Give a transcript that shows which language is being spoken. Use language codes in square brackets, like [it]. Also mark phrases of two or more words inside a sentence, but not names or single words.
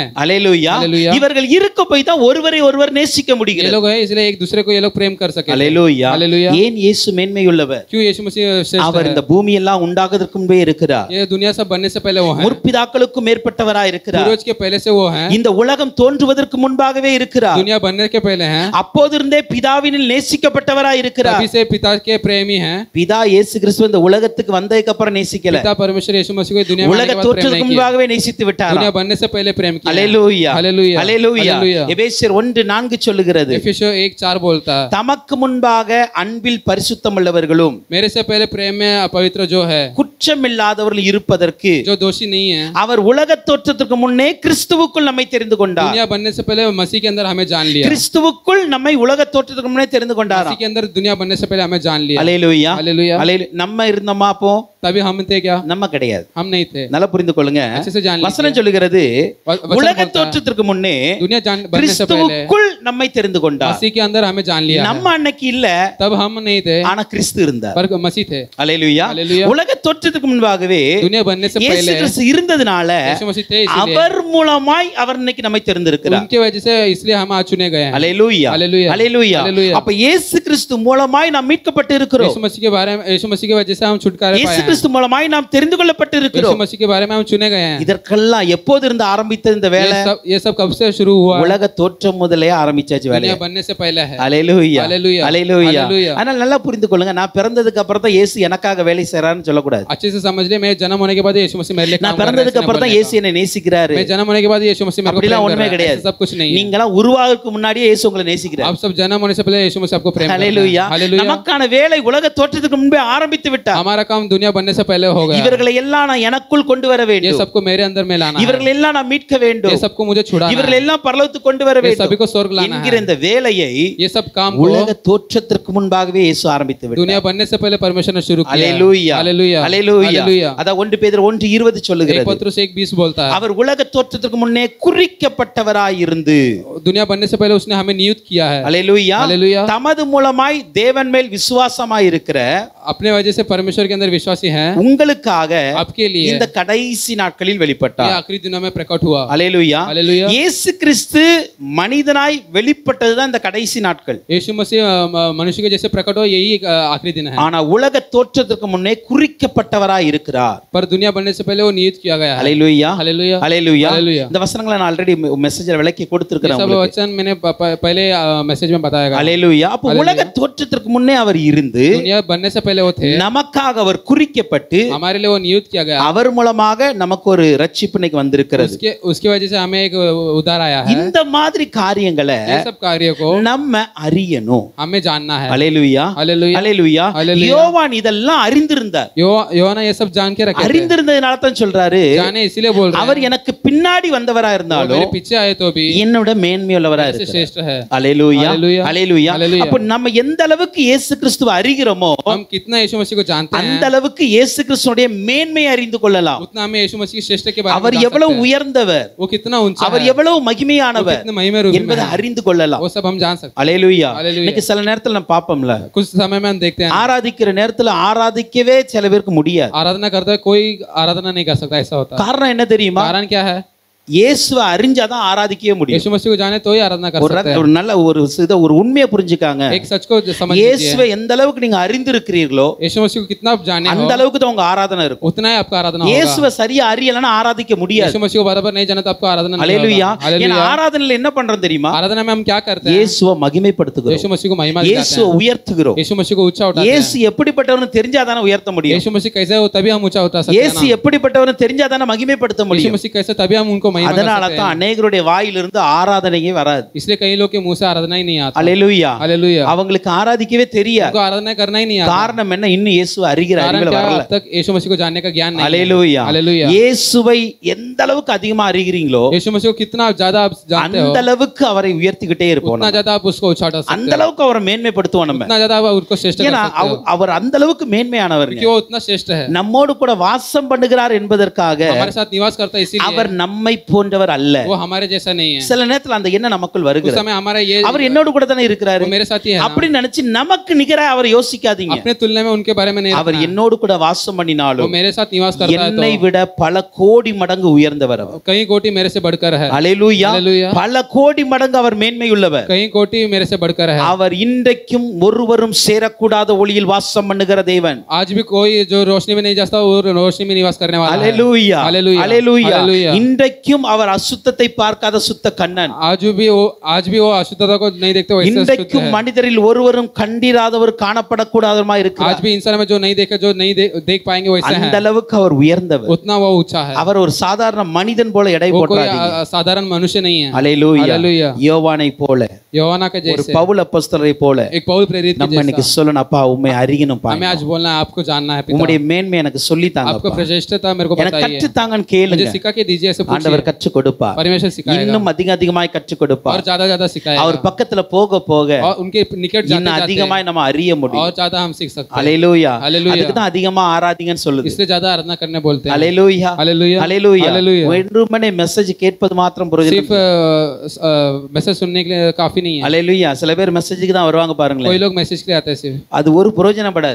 [ta] அல்லேலூயா. அல்லேலூயா. இவர்கள் இருக்க போய் தான் ஒருவரை ஒருவர் நேசிக்க [hi] ये [ta] முடிகிறது. [hi] लोग हैं इसलिए एक दूसरे को ये लोग प्रेम कर सके। [ta] அல்லேலூயா. [hi] हालेलुया। [ta] ஏன் இயேசு மேன்மையுள்ளவர்? [hi] क्यों यीशु मसीह श्रेष्ठ [ta] அவர் [hi] है? [ta] இந்த பூமி எல்லாம் உண்டாகுவதற்கு முன்பே இருக்கிறார். [hi] ये दुनिया सब बनने से पहले वो हैं, [ta] முற்பிதாக்களுக்கும் மேற்பட்டவராய் இருக்கிறார். [hi] पूर्वज के पहले से वो हैं, [ta] இந்த உலகம் தோன்றுவதற்கு முன்பாகவே இருக்கிறார். [hi] दुनिया बनने के पहले हैं, [ta] அப்போதிருந்தே பிதாவினில் நேசிக்கப்பட்டவராய் இருக்கிறார். [hi] तभी से पिता के प्रेमी हैं। [ta] பிதா இயேசு கிறிஸ்து இந்த உலகத்துக்கு வந்ததுக்கு அப்புறம் நேசிக்கல. [hi] पिता परमेश्वर यीशु मसीह को दुनिया में आने [ta] உலக [hi] के बाद प्रेम [ta] தோற்றத்துக்கு [hi] नहीं किया, [ta] முன்பாகவே நேசித்து விட்டார். [hi] दुनिया बनने से पहले प्रेम किया। [ta] அல்லேலூயா. [hi] हालेलुया। [ta] அல்லேலூயா. [hi] हालेलुया। [ta] எபேசியர் 1:4 சொல்லுகிறது, [hi] एफिसियों 1:4 बोलता है, [ta] தமக்கு முன்பாக அன்பில் பரிசுத்தமுள்ளவர்களும் [hi] मेरे से पहले प्रेम में पवित्र जो है, [ta] குற்றமில்லாதவர்கள் இருப்பதற்கு [hi] जो दोषी नहीं है, [ta] அவர் உலக தோற்றத்துக்கு முன்னே கிறிஸ்துவுக்குள் நம்மை தெரிந்து கொண்டார். [hi] दुनिया बनने से पहले मसीह के अंदर हमें जान लिया। [ta] கிறிஸ்துவுக்குள் நம்மை உலக தோற்றத்துக்கு முன்னே தெரிந்து கொண்டாராம். [hi] मसीह के अंदर दुनिया बनने से पहले हमें जान लिया। [ta] அல்லேலூயா. [hi] हालेलुया। [ta] அல்லேலூயா. நம்ம இருந்தோமா அப்போ? [hi] तभी हम थे क्या? [ta] நம்ம கிடையாது. [hi] हम नहीं थे। [ta] நல்லா புரிந்து கொள்ளுங்க. [hi] अच्छे से जान [ta] வசனம் [hi] लीजिए। [ta] சொல்லுகிறது [hi] वचन [ta] உலக [hi] बोलता है, [ta] தோற்றத்திற்கு முன்னே [hi] दुनिया बनने से पहले [ta] கிறிஸ்துவுக்குள் நம்மை தெரிந்து கொண்டார். [hi] मसीह के अंदर हमें जान लिया है। [ta] நம்ம அன்னைக்கு இல்ல, [hi] तब हम नहीं थे, [ta] ஆனா கிறிஸ்து இருந்தார். [hi] पर मसीह थे। [ta] அல்லேலூயா. [hi] हालेलुया। [ta] உலக தோற்றத்துக்கு முன்பாகவே [hi] दुनिया बनने से [ta] இயேசு [hi] पहले [ta] கிறிஸ்து இருந்ததனால [hi] यीशु मसीह थे, इसलिए [ta] அவர் மூலமாய் அவர் இன்னைக்கு நம்மை தெரிந்திருக்கிறார். [hi] उनके वजह से इसलिए हम आज चुने गए हैं। [ta] அல்லேலூயா. [hi] हालेलुया। [ta] அல்லேலூயா. [hi] हालेलुया। [ta] அப்ப இயேசு கிறிஸ்து மூலமாய் நாம் மீட்கப்பட்டு இருக்கிறோம். [hi] यीशु मसीह के बारे में, यीशु मसीह की वजह से हम छुटकारे पाए [ta] இயேசு [hi] हैं। [ta] கிறிஸ்து மூலமாய் நாம் தெரிந்து கொள்ளப்பட்டு [hi] यीशु [ta] இருக்கிறோம். [hi] मसीह के बारे में हम चुने गए हैं। [ta] இதற்கெல்லாம் எப்போது இருந்து ஆரம்பித்தது இந்த வேலை? [hi] ये सब कब से शुरू हुआ? [ta] உலக தோற்றம் முதலே ஆரம்பிச்சாச்சு வேலை. [hi] दुनिया बनने से पहले है। [ta] அல்லேலூயா. [hi] हालेलुया। [ta] அல்லேலூயா. [hi] हालेलुया। [ta] ஆனால் நல்லா புரிந்து கொள்ளுங்க, நான் பிறந்ததுக்கு அப்புறம் தான் இயேசு எனக்காக வேலை செய்றாருன்னு சொல்லக்கூடாது. [hi] अच्छे से समझ ले, मैं जन्म होने के बाद यीशु मसीह मेरे लिए काम [ta] நான் [hi] कर रहा है, [ta] பிறந்ததுக்கு [hi] ऐसा [ta] அப்புறம் தான் [hi] नहीं [ta] இயேசு என்னை நேசிக்கிறாரு. [hi] मैं जन्म होने के बाद यीशु मसीह मेरे को [ta] அப்படிலாம் [hi] प्रेम कर [ta] ஒண்ணுமே [hi] रहा है, [ta] கிடையாது. [hi] ऐसा सब कुछ नहीं है। [ta] நீங்களாம் உருவாகிறதுக்கு முன்னாடியே இயேசு உங்களை நேசிக்கிறார். [hi] आप सब जन्म होने से पहले यीशु मसीह आपको प्रेम कर रहा है। [ta] அல்லேலூயா. [hi] हालेलुया। [ta] நமக்கான வேலை உலக தோற்றத்துக்கு முன்பே ஆரம்பித்து விட்டார். [hi] हमारा काम दुनिया बनने से पहले हो गया। [ta] இவர்களை எல்லாம் நான் எனக்குள் கொண்டு வர [hi] ये [ta] வேண்டும். [hi] सबको मेरे अंदर में लाना है। [ta] இவர்களை எல்லாம் நான் மீட்க வேண்டும். [hi] ये सबको मुझे छुड़ाना [ta] இவர்களை [hi] है। [ta] எல்லாம் பரலோகத்துக்கு கொண்டு வர [hi] ये [ta] வேண்டும் [hi] सभी को स्वर्ग लाना [ta] என்கிற [hi] है। [ta] இந்த வேலையை [hi] ये सब काम को [ta] உலக தோற்றத்திற்கு முன்பாகவே இயேசு ஆரம்பித்து விட்டார். [hi] दुनिया बनने से पहले परमेश्वर ने शुरू किया। [ta] அல்லேலூயா. [hi] हालेलुया। [ta] அல்லேலூயா. [hi] हालेलुया। [ta] அத 1 பேதுரு 1:20 [hi] एक [ta] சொல்லுகிறது. [hi] पत्रुस 1:20 बोलता है, [ta] அவர் உலக தோற்றத்திற்கு முன்னே குறிக்கப்பட்டவராய் இருந்து [hi] दुनिया बनने से पहले उसने हमें नियुक्त किया है। [ta] அல்லேலூயா. [hi] हालेलुया। [ta] தமது மூலமாய் தேவன் மேல் விசுவாசமாய் இருக்கிற [hi] अपने वजह से परमेश्वर के अंदर विश्वासी आती हैं [ta] உங்களுக்காக [hi] आपके लिए [ta] இந்த கடைசி நாட்களில் [hi] ये [ta] வெளிப்பட்டார். [hi] आखिरी दिनों में प्रकट हुआ। [ta] அல்லேலூயா. [hi] हालेलुया। [ta] இயேசு கிறிஸ்து மனிதனாய் வெளிப்பட்டதுதான் இந்த கடைசி நாட்கள். [hi] यीशु मसीह मनुष्य के जैसे प्रकट हो यही आखिरी दिन है। [ta] ஆனா உலக தோற்றத்துக்கு முன்னே குறிக்கப்பட்டவராய் இருக்கிறார். [hi] पर दुनिया बनने से पहले वो नियुक्त किया गया है। [ta] அல்லேலூயா. [hi] हालेलुया। [ta] அல்லேலூயா. [hi] हालेलुया। [ta] இந்த வசனங்களை நான் [en] already message [ta] விளக்கி கொடுத்திருக்கிறேன் [hi] सब [ta] உங்களுக்கு. [hi] वचन मैंने पहले मैसेज में बताया गया। [ta] அல்லேலூயா. அப்ப உலக தோற்றத்திற்கு முன்னே அவர் இருந்து [hi] दुनिया बनने से पहले वो थे, [ta] நமக்காக அவர் குறிக்கப்பட்டு [hi] हमारे लिए वो नियुक्त किया गया। [ta] அவர் மூலமாக நமக்கு ஒரு ரட்சிப்பு இன்னைக்கு வந்திருக்கிறது. [hi] उसकी वजह से हमें एक उद्धार आया है। [ta] இந்த மாதிரி காரியங்களை [hi] ये सब कार्य को [ta] நம்ம அறியணும். [hi] हमें जानना है। [ta] அல்லேலூயா. [hi] हालेलुया। [ta] அல்லேலூயா. அல்லேலூயா। யோவான் இதெல்லாம் அறிந்திருந்தார். [hi] யோவானா ये सब जान के रखे थे। [ta] அறிந்திருந்ததனால தான் சொல்றாரு, [hi] जाने इसीलिए बोल रहे [ta] அவர் எனக்கு பின்னாடி வந்தவரா [hi] हैं, [ta] இருந்தாலும் [hi] मेरे पीछे आए तो भी [ta] என்னோட மேன்மையுள்ளவரா [hi] से [ta] இருக்கிறார். [hi] श्रेष्ठ है। [ta] அல்லேலூயா. அல்லேலூயா. அல்லேலூயா. அல்லேலூயா। அப்ப நம்ம எந்த அளவுக்கு இயேசு கிறிஸ்துவை அறிகிறோமோ [hi] हम कितना यीशु मसीह को जानते हैं [ta] அந்த அளவுக்கு இயேசு கிறிஸ்துவுடைய மேன்மையை அறிந்து கொள்ளலாம். [hi] उतना हमें यीशु मसीह की श्रेष्ठ के बारे में [ta] அவர் [hi] जान सकते [ta] எவ்வளவு [hi] हैं। [ta] உயர்ந்தவர், [hi] वो कितना ऊंचा [ta] அவர் [hi] है, [ta] எவ்வளவு [hi] वो [ta] மகிமையானவர் [hi] कितने महिमा रूपी में [ta] என்பதை [hi] है, [ta] அறிந்து கொள்ளலாம். [hi] वो सब हम जान सकते [ta] அல்லேலூயா. அல்லேலூயா. இன்னைக்கு சில நேரத்துல நம்ம பாப்போம்ல, [hi] हैं। कुछ समय में हम देखते हैं [ta] ஆராதிக்கிற நேரத்துல ஆராதிக்கவே சில பேருக்கு முடியாது. [hi] आराधना करते हुए कोई आराधना नहीं कर सकता, ऐसा होता है। [ta] காரணம் என்ன தெரியுமா? [hi] कारण क्या है? [ta] இயேசுவை அறிஞ்சாதான் ஆராதிக்கவே முடியும். [hi] यीशु मसीह को जाने तो ही आराधना कर सकते हैं। [ta] ஒரு நல்ல ஒரு உண்மையை புரிஞ்சுக்காங்க. [hi] एक सच को समझ लीजिए, [ta] இயேசுவை எந்த அளவுக்கு நீங்க அறிந்திருக்கிறீர்களோ [hi] यीशु मसीह को कितना आप जाने हो [ta] அந்த அளவுக்கு தான் உங்க ஆராதனை இருக்கும். [hi] उतना ही आपका आराधना होगा। [ta] இயேசுவை சரியா அறியலன்னா ஆராதிக்க முடியாது. [hi] यीशु मसीह को बराबर नहीं जाना तो आपको आराधना नहीं [ta] அல்லேலூயா. [hi] होगा। हालेलुया। [ta] ஏன்னா ஆராதனையில என்ன பண்றோம் தெரியுமா? [hi] आराधना में हम क्या करते हैं? [ta] இயேசுவை மகிமைப்படுத்துகிறோம். [hi] यीशु मसीह को महिमा दिलाते [ta] இயேசுவை [hi] हैं, [ta] உயர்த்துகிறோம். [hi] यीशु मसीह को ऊंचा उठाते हैं। [ta] இயேசு எப்படிப்பட்டவர்னு தெரிஞ்சாதானே உயர்த்த முடியும். [hi] यीशु मसीह कैसे हो तभी हम ऊंचा उठा सकते हैं [ta] இயேசு [hi] ना। [ta] எப்படிப்பட்டவர்னு தெரிஞ்சாதானே மகிமைப்படுத்த [hi] यीशु [ta] முடியும். [hi] मसीह कैसे तभी हम उनको महिमा कर [ta] அதனால [hi] सकते [ta] தான் [hi] हैं। [ta] அநேகருடைய வாயிலிருந்து ஆராதனையே வராது. [hi] इसलिए कई लोग के मुंह से आराधना ही नहीं आता। [ta] அல்லேலூயா. [hi] हालेलुया। [ta] அவங்களுக்கு ஆராதிக்கவே தெரியாது. [hi] उनको आराधना करना ही नहीं आता। [ta] காரணம் என்ன? இன்னும் இயேசுவை அறிகிற [hi] कारण [ta] அறிவுல [hi] क्या? [ta] வரல. [hi] अब तक यीशु मसीह को जानने का ज्ञान नहीं है। [ta] அல்லேலூயா. [hi] हालेलुया। [ta] இயேசுவை எந்த அளவுக்கு அதிகமா அறிகிறீங்களோ [hi] यीशु मसीह को कितना ज्यादा आप जानते हो [ta] அந்த அளவுக்கு அவரை உயர்த்திக்கிட்டே இருப்போம். [hi] उतना ज्यादा आप उसको उठा [ta] அந்த [hi] सकते हो, [ta] அளவுக்கு அவரை மேன்மைப்படுத்துவோம் நம்ம. [hi] उतना ज्यादा आप उसको श्रेष्ठ कर [ta] ஏன்னா [hi] सकते हो, [ta] அவர் அந்த அளவுக்கு மேன்மையானவர். [hi] क्योंकि वो उतना श्रेष्ठ है। [ta] நம்மோடு கூட வாசம் பண்ணுகிறார் என்பதற்காக [hi] हमारे साथ निवास करता है, इसीलिए [ta] அவர் நம்மை போன்றவர் அல்ல. [hi] वो हमारे जैसा नहीं है। [ta] சில நேரத்துல அந்த எண்ணம் நமக்குள் [hi] उस [ta] வருகிறது. [hi] समय हमारा ये [ta] அவர் என்னோடு கூட தானே இருக்கிறாரு [hi] वो मेरे साथ ही है ना। [ta] அப்படி நினைச்சு நமக்கு நிகரா அவர் யோசிக்காதீங்க. [hi] अपने तुलना में उनके बारे में नहीं [ta] அவர் [hi] रखना। [ta] என்னோடு கூட வாசம் [hi] वो [ta] பண்ணினாலும் [hi] मेरे साथ निवास करता है [ta] என்னை [hi] तो [ta] விட பல கோடி மடங்கு உயர்ந்தவர் அவர். [hi] कई कोटि मेरे से बढ़कर है। [ta] அல்லேலூயா. [hi] हालेलुया। [ta] பல கோடி மடங்கு அவர் மேன்மையுள்ளவர். [hi] कई कोटि मेरे से बढ़कर है। [ta] அவர் இன்றைக்கும் ஒருவரும் சேரக்கூடாத ஒளியில் வாசம் பண்ணுகிற தேவன். [hi] आज भी कोई जो रोशनी में नहीं जाता वो रोशनी में निवास करने वाला है। [ta] அல்லேலூயா. [hi] हालेलुया। [ta] அல்லேலூயா. [hi] हालेलुया। [ta] இன்றைக்கும் அவர் அசுத்தத்தை பார்க்காத சுத்த கண்ணன். [hi] आज भी वो अशुद्धता को नहीं देखते, वैसे शुद्ध [ta] இன்றைக்கும் [hi] है। [ta] மனிதரில் ஒருவரும் கண்டிராதவர் காணப்படக்கூடாதவருமா [hi] आज [ta] இருக்கிறார். [hi] भी इंसान में जो नहीं देखे जो नहीं देख पाएंगे वैसे [ta] அந்த [hi] है, [ta] அளவுக்கு அவர் உயர்ந்தவர். [hi] उतना वो ऊंचा है। [ta] அவர் ஒரு சாதாரண மனிதன் போல எடை [hi] वो कोई [ta] போட்டாதீங்க. [hi] साधारण मनुष्य नहीं है। [ta] அல்லேலூயா. [hi] हालेलुया। [ta] யோவானை போல [hi] யோவாना के [ta] ஒரு [hi] जैसे [ta] பவுல் அப்போஸ்தலரை போல [hi] एक पौल प्रेरित के [ta] நம்ம இன்னைக்கு [hi] जैसा [ta] சொல்லணும், அப்பா உம்மை அறியணும்பா, [hi] हमें आज बोलना है, आपको जानना है पिता, [ta] உம்முடைய மேன்மை எனக்கு சொல்லி [hi] आपको [ta] தாங்கப்பா, [hi] प्रशस्तता मेरे को [ta] எனக்கு [hi] बताइए, [ta] கற்று தாங்கன்னு கேளுங்க. [hi] मुझे सिखा के दीजिए, ऐसे [ta] ஆண்டவர் [hi] पूछिए, [ta] கற்றுக் கொடுப்பா. [hi] परमेश्वर सिखाएगा [ta] இன்னும் அதிகமாய் கற்றுக் கொடுப்பா. [hi] और ज्यादा सिखाएगा। [ta] அவர் பக்கத்துல போக போக [hi] और उनके निकट जाते [ta] இன்னும் [hi] जाते [ta] அதிகமாய் நம்ம அறிய முடியும். [hi] और ज्यादा हम सीख सकते हैं। [ta] அல்லேலூயா. [hi] हालेलुया। [ta] அதுக்கு தான் அதிகமா ஆராதிங்கன்னு சொல்லுது. [hi] इसलिए ज्यादा आराधना करने बोलते हैं। [ta] அல்லேலூயா. [hi] हालेलुया। [ta] அல்லேலூயா. [hi] हालेलुया। [ta] வெறுமனே மெசேஜ் கேட்பது மாத்திரம் பிரயோஜனம் [hi] सिर्फ मैसेज सुनने के लिए काफी नहीं है। [ta] அல்லேலூயா. சில பேர் மெசேஜுக்கு தான் வருவாங்க பாருங்களேன். [hi] कोई लोग मैसेज के लिए आते हैं सिर्फ, [ta] அது ஒரு பிரயோஜனப்படாது.